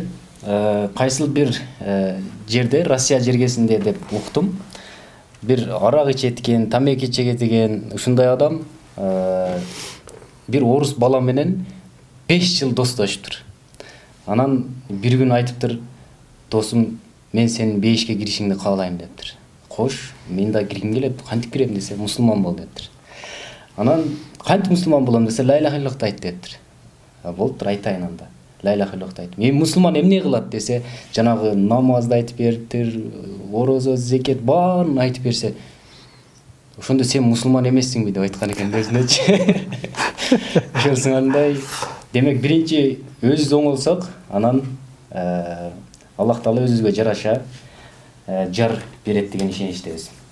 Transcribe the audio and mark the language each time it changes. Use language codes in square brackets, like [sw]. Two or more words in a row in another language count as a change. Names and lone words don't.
[ky] Кайсыл бир жерде, Россия жергесинде деп уктум, бир арак ичеткен, тамеки чегеткен ушундай адам бир орус бала менен 5 жыл достошуптур. Анан бир күн айтыптыр, досум, мен сенин бейишке киришиңди каалайм дептир. Кош, мен да киргим келет, кантип кирем десе, мусулман бол дептир. Анан кантип мусулман болом десе, [ar] لا إله إلا الله [ky] айт дептир. Болуптур, айтайын анда. [ar] لا إله إلا الله [ky] айт. Мен мусулман эмне кылат десе, жанагы намазды айтып бериптир, орозо, зекет баарын айтып берсе, ошондо сен мусулман эмессиңби деп айткан экен өзүнөчү. Ошондай. Демек биринчи өзүбүз оңолсок, анан Аллах Таала өзүбүзгө жараша жар берет деген ишеничтебиз.